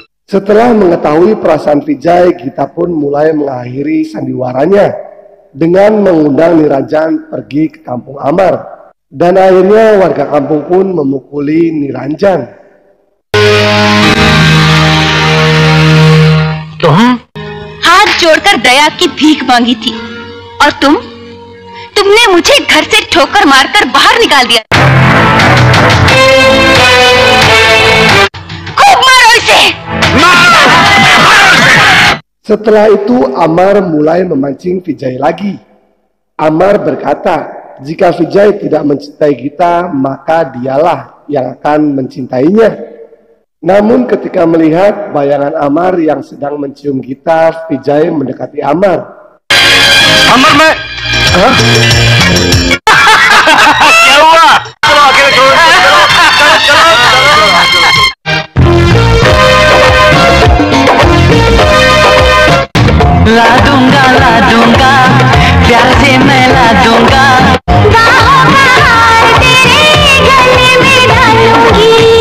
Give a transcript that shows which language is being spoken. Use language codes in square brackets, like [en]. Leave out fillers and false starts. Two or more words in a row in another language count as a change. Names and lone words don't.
[id] Setelah mengetahui perasaan Vijay, Gita pun mulai mengakhiri sandiwaranya dengan mengundang Niranjan pergi ke kampung Amar. Dan akhirnya warga kampung pun memukuli Niranjan. [hi] तुम हाथ जोड़कर दया की भीख मांगी थी और तुमने मुझे घर से ठोकर मारकर बाहर निकाल दिया। खूब मारो इसे। [id] Setelah itu Amar mulai memancing Vijay lagi. Amar berkata, jika Vijay tidak mencintai Gita, maka dialah yang akan mencintainya. Namun ketika melihat bayangan Amar yang sedang mencium Gita, Vijay mendekati Amar. [hi] अमर मैं क्या हुआ? चलो अकेले छोड़ दो, चलो ला दूंगा प्यार से मैं ला दूंगा बाहों का हार तेरे गले में डालूंगी